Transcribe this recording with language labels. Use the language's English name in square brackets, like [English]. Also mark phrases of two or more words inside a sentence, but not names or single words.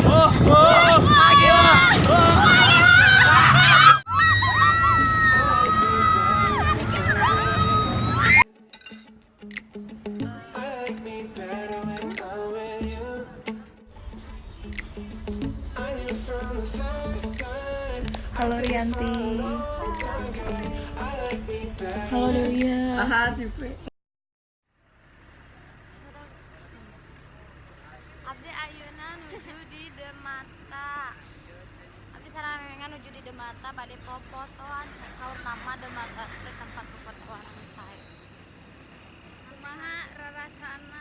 [English] I like me better when I'm with you. I knew from the first time. [Sundanese] Halo Rianti. [English] I like me better. [Sundanese] Halo Delia. Abdi ayeuna nuju di Demata. Abdi sarangan nuju di Demata bade popotoan saur nama Demata teh tempat popotoan anu sae. Kumaha rarasana?